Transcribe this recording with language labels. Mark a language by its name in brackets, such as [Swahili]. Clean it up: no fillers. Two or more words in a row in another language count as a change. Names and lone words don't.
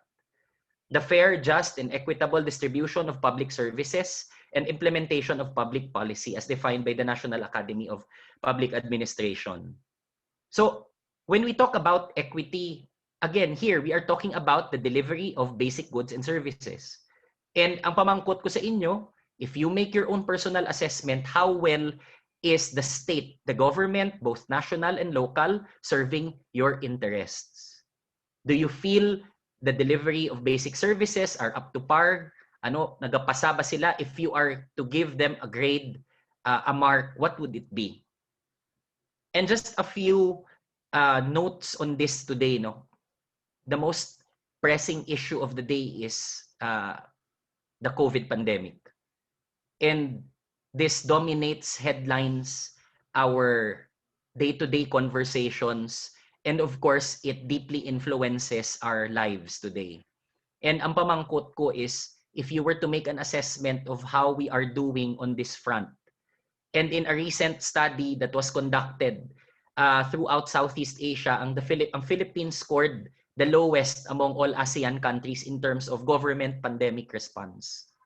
[English] The fair, just, and equitable distribution of public services and implementation of public policy as defined by the National Academy of Public Administration. So when we talk about equity, again, here we are talking about the delivery of basic goods and services. [Hiligaynon] And ang pamangkot ko sa inyo, [English] if you make your own personal assessment, how well is the state, the government, both national and local, serving your interests? Do you feel the delivery of basic services are up to par? [Hiligaynon] Ano, nagapasa ba sila? [English] If you are to give them a grade, a mark, what would it be? And just a few notes on this today, no? The most pressing issue of the day is the COVID pandemic. And this dominates headlines, our day-to-day conversations, and of course, it deeply influences our lives today. And [Hiligaynon] ang pamangkot ko [English] is, if you were to make an assessment of how we are doing on this front, and in a recent study that was conducted throughout Southeast Asia, ang Philippines scored the lowest among all ASEAN countries in terms of government pandemic response.